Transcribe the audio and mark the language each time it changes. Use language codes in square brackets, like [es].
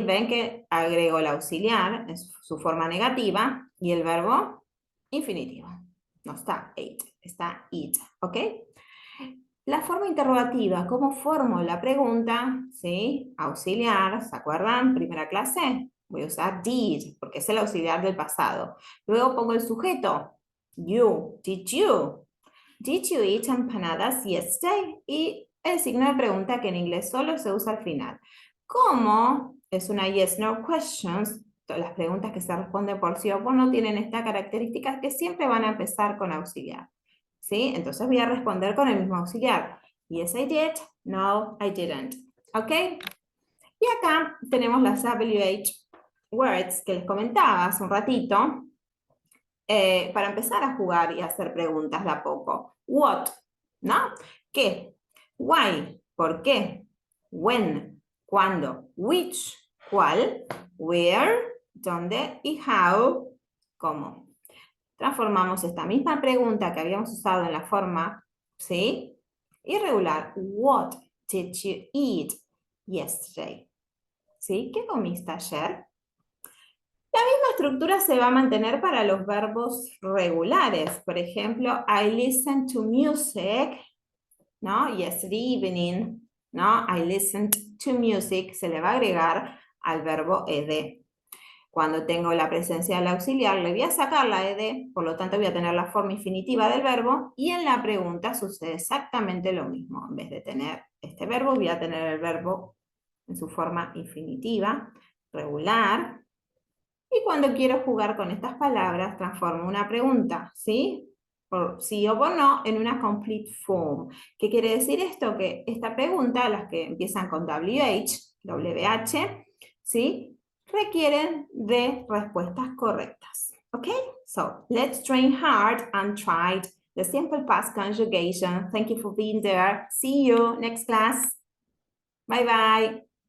[es] Ven que agrego el auxiliar en su forma negativa y el verbo infinitivo. No está ate, está eat, ¿ok? La forma interrogativa, ¿cómo formo la pregunta? ¿Sí? Auxiliar, ¿se acuerdan? Primera clase, voy a usar did, porque es el auxiliar del pasado. Luego pongo el sujeto, you, did you. [en] Did you eat empanadas yesterday? [es] Y el signo de pregunta que en inglés solo se usa al final. ¿Cómo? Es una yes-no questions. Las preguntas que se responden por sí o por no tienen esta característica que siempre van a empezar con auxiliar. ¿Sí? Entonces voy a responder con el mismo auxiliar. [en] Yes, I did. No, I didn't. [es] ¿Ok? Y acá tenemos las WH words que les comentaba hace un ratito. Para empezar a jugar y hacer preguntas de a poco. What, ¿no? ¿Qué? Why, ¿por qué? When, ¿cuándo? Which, ¿cuál? Where, ¿dónde? Y how, ¿cómo? Transformamos esta misma pregunta que habíamos usado en la forma, ¿sí? Irregular. [en] What did you eat yesterday? [es] ¿Sí? ¿Qué comiste ayer? La misma estructura se va a mantener para los verbos regulares. Por ejemplo, [en] I listened to music, [es] ¿no? [en] Yesterday evening, [es] ¿no? [en] I listened to music, [es] se le va a agregar al verbo ed. Cuando tengo la presencia del auxiliar, le voy a sacar la ed, por lo tanto voy a tener la forma infinitiva del verbo, y en la pregunta sucede exactamente lo mismo. En vez de tener este verbo, voy a tener el verbo en su forma infinitiva, regular. Y cuando quiero jugar con estas palabras, transformo una pregunta, ¿sí? Por sí o por no, en una [en] complete form. [es] ¿Qué quiere decir esto? Que esta pregunta, las que empiezan con WH, ¿sí? Requieren de respuestas correctas. ¿Ok? [en] So, let's train hard and try the simple past conjugation. Thank you for being there. See you next class. Bye bye.